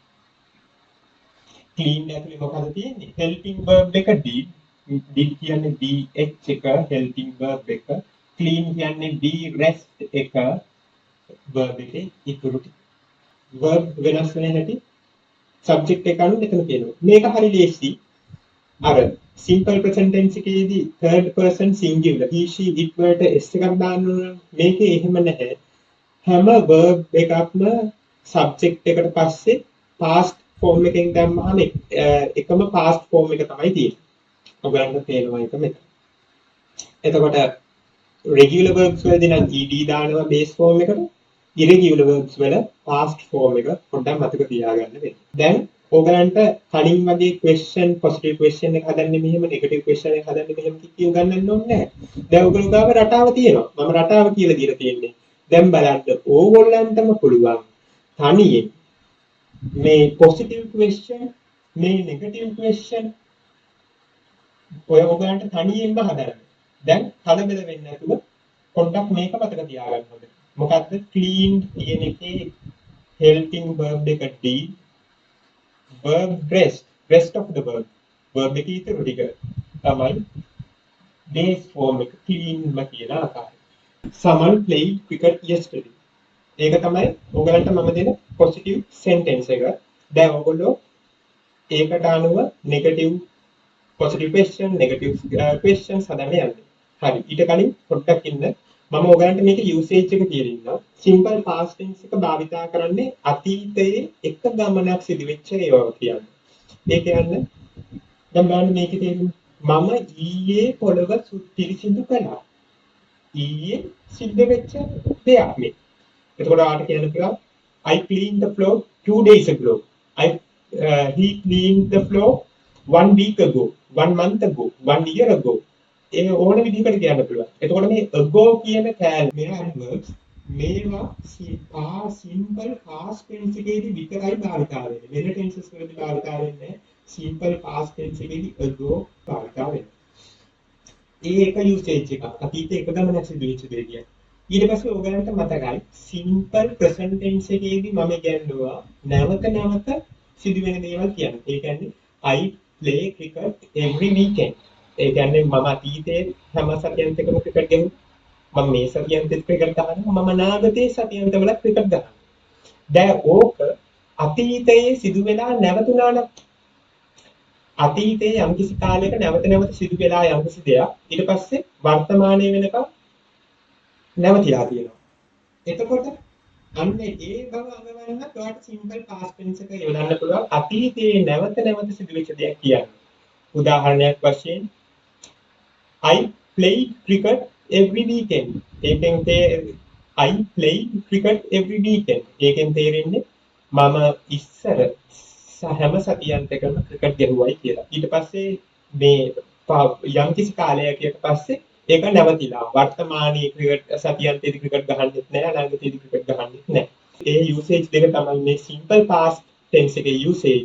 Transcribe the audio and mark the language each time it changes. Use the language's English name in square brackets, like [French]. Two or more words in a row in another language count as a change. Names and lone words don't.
[Sinhala] clean ඇතුලේ මොකද තියෙන්නේ? [English] helping verb [Sinhala] එක did කියන්නේ dh එක [English] helping verb [Sinhala] එක. clean කියන්නේ [English] be rest [Sinhala] එක verb එකේ ඉතුරු ටික. verb වෙනස් වෙන හැටි subject එක අනුව මෙතන කියනවා. මේක හරි ලේසි. අර [English] simple present tense [Sinhala] එකේදී [English] third person singular he she it [Sinhala] වලට s එකක් දාන්න ඕන. මේකේ එහෙම නැහැ. හැම verb එකක්ම subject එකට පස්සේ [English] past form [Sinhala] එකෙන් දැම්මහම එකම [English] past form [Sinhala] එක තමයි තියෙන්නේ. ඔයගලන්ට තේරෙනවා ඒක මෙතන. එතකොට [English] regular verbs [Sinhala] වලදී නම් ed දානවා [English] base form [Sinhala] එකට. [English] irregular verbs [Sinhala] වල [English] past form [Sinhala] එක පොඩ්ඩක් මතක තියාගන්න වෙනවා. දැන් ඔයගලන්ට කලින් වගේ [English] question positive question [Sinhala] එක හදන්නේ මෙහෙම [English] negative question [Sinhala] එක හදන්නේ මෙහෙම කියව ගන්නන්න ඕනේ නැහැ. දැන් ඔයගොල්ලෝ ගාව රටාව තියෙනවා. මම රටාව කියලා දීලා තියෙන්නේ. දැන් බලන්න ඕගොල්ලන්ටම පුළුවන් තනියෙන් මේ [English] positive question [Sinhala] මේ [English] negative question [Sinhala] ඔය ඔයගලන්ට තනියෙන්ම හදන්න. දැන් කලබල වෙන්නේ නැතුව පොඩ්ඩක් මේක මතක තියාගන්න ඕනේ. මොකද්ද clean කියන එකේ [English] helping verb [Sinhala] එක [English] did verb rest of the verb [Sinhala] එකේ ඉතුරු ටික තමයි [English] base form [Sinhala] එක clean ම කියන ආකාරය. [English] someone played cricket yesterday. [Sinhala] ඒක තමයි ඔයගලන්ට මම දෙන [English] positive sentence [Sinhala] එක. දැන් ඔයගොල්ලෝ ඒකට අනුව [English] negative positive question negative questions [Sinhala] හදන්න යන්නේ. හරි. ඊට කලින් පොඩ්ඩක් ඉන්න මම ඔයගලන්ට මේක usage එක කියලා ඉන්නවා. [English] simple past tense [Sinhala] එක භාවිතා කරන්නේ අතීතයේ එක ගමනක් සිදු වෙච්ච ඒවා කියන්නේ. ඒ කියන්නේ දැන් බලන්න මේකේ තියෙන මම ඊයේ පොළව පිරිසිදු කළා. ඊයේ සිද්ධ වෙච්ච දෙයක් මේ. එතකොට ආට කියන්න පුළුවන් [English] I cleaned the floor 2 days ago. He cleaned the floor 1 week ago, 1 month ago, 1 year ago. [Sinhala] ඒ ඕන විදිහකට කියන්න පුළුවන්. එතකොට මේ ago කියන කෑල්ල මේ adverbs මේවා [English] simple past tense [Sinhala] එකේදී විතරයි භාවිතා වෙන්නේ. වෙන tenses වලදී භාවිතා වෙන්නේ [English] simple past tense [Sinhala] එකේදී ago භාවිතා වෙනවා. ඒක usage එක. අතීතයේ එක ගමනක් සිදු වෙච්ච දෙයක් කියන්නේ. ඊට පස්සේ ඔයගලන්ට මතකයි [English] simple present tense [Sinhala] එකේදී මම කියනවා නැවත නැවත සිදුවෙන දේවල් කියන්නේ. ඒ කියන්නේ [English] I play cricket every weekend. [Sinhala] ඒ කියන්නේ මම අතීතයේ හැම සතියෙකම ක්‍රිකට් ගහනවා. මම මේ සතියෙත් ක්‍රිකට් ගහනවා. මම නාගතේ සතියෙත් වල ක්‍රිකට් ගහනවා. දැන් ඕක අතීතයේ සිදු වෙලා නැවතුණා නම් අතීතයේ යම්කිසි කාලයක නැවත නැවත සිදු වෙලා යම්කිසි දෙයක් ඊට පස්සේ වර්තමානයේ වෙනකම් නැවතිලා තියෙනවා. එතකොට අන්න ඒ බව අඟවන්නත් ඔයාලට [English] simple past tense [Sinhala] එක යොදන්න පුළුවන්. අතීතයේ නැවත නැවත සිදුවෙච්ච දෙයක් කියන්නේ. උදාහරණයක් වශයෙන් [English] I played cricket every weekend. ඒකෙන් I played cricket every weekend. [Sinhala] ඒකෙන් තේරෙන්නේ මම ඉස්සර හැම සතියන්තකම ක්‍රිකට් ගැහුවයි කියලා. ඊට පස්සේ මේ යම්කිසි කාලයකට පස්සේ ඒක නැවතිලා. වර්තමානයේ ක්‍රිකට් සතියන්තයේදී ක්‍රිකට් ගහන්නෙත් නැහැ, අනාගතයේදී ක්‍රිකට් ගහන්නෙත් නැහැ. ඒ යූසේජ් දෙක තමයි මේ [English] simple past tense [Sinhala] එකේ යූසේජ්.